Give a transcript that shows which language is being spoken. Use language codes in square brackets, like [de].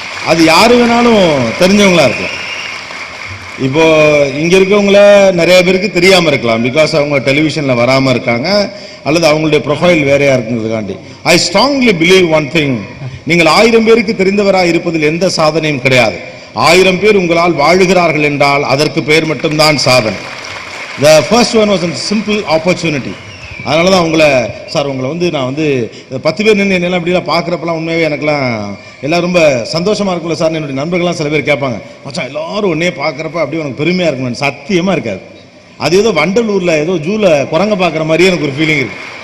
[ta] அது யாரு வேணாலும் தெரிஞ்சவங்களா இருக்கலாம். இப்போ இங்க இருக்கவங்கள நிறைய பேருக்கு தெரியாம இருக்கலாம், பிகாஸ் அவங்க டெலிவிஷன்ல வராம இருக்காங்க அல்லது அவங்களுடைய ப்ரொஃபைல் வேறையா இருக்குங்கிறதுக்காண்டி. [en] I strongly believe one thing, [ta] நீங்கள் 1000 பேருக்கு தெரிந்தவராக இருப்பதில் எந்த சாதனையும் கிடையாது. 1000 பேர் உங்களால் வாழுகிறார்கள் என்றால் அதற்கு பெயர் மட்டும்தான் சாதனை. [en] The first one was a simple opportunity. [ta] அதனால தான் உங்களை சார் உங்களை வந்து நான் வந்து 10 பேர் நின்று என்னெல்லாம் இப்படிலாம் பார்க்குறப்பெல்லாம் உண்மையாகவே எனக்குலாம் எல்லாம் ரொம்ப சந்தோஷமாக இருக்குல்ல சார். என்னுடைய நண்பர்கள்லாம் சில பேர் கேட்பாங்க, மச்சான் எல்லாரும் ஒன்றே பார்க்குறப்ப அப்படியே உனக்கு பெருமையாக இருக்கணும். சத்தியமாக இருக்காது. அது ஏதோ வண்டலூரில் ஏதோ ஜூவில் குரங்க பார்க்குற மாதிரியே எனக்கு ஒரு ஃபீலிங் இருக்குது.